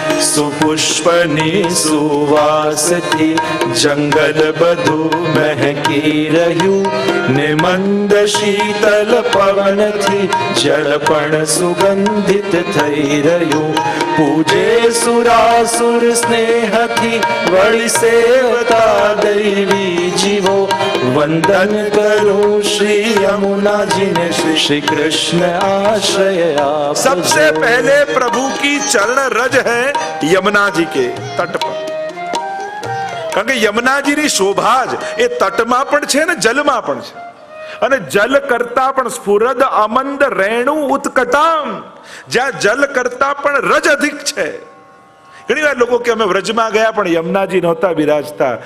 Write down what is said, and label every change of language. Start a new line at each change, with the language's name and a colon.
Gujarati: सुपुष्पनी सुवासથી जंगल બધું મહેકી રહ્યું ને મંદ શીતલ પવનથી જળ પણ સુગંધિત થઈ રહ્યું પૂજે સુરાસુર સ્નેહથી વળી સેવતા દૈવી જીવો વંદન કરું શ્રી યમુનાજીને શ્રી કૃષ્ણ આશ્રય આપ.
Hindi: सबसे पहले प्रभु की चरण रज है यमुना जी के तट पर.
Gujarati: કારણ કે યમુનાજીની શોભા જ એ તટમાં પણ છે ને જલમાં પણ છે. અને જલ કરતા પણ સ્ફુરદ અમંદ રેણુ ઉત્કટામ, જ્યાં જલ કરતા પણ રજ અધિક છે. ઘણી વાર લોકો કે અમે વ્રજમાં ગયા પણ યમુનાજી નહોતા બિરાજતા.